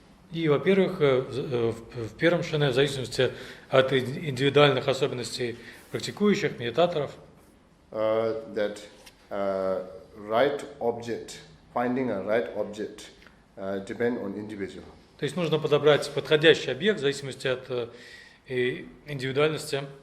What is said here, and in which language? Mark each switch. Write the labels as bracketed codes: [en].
[ru] И, во-первых, в первом шине, в зависимости от индивидуальных особенностей практикующих, медитаторов, [en] that right object, finding a right object, depend on individual. [ru] То есть нужно подобрать подходящий объект в зависимости от индивидуальности.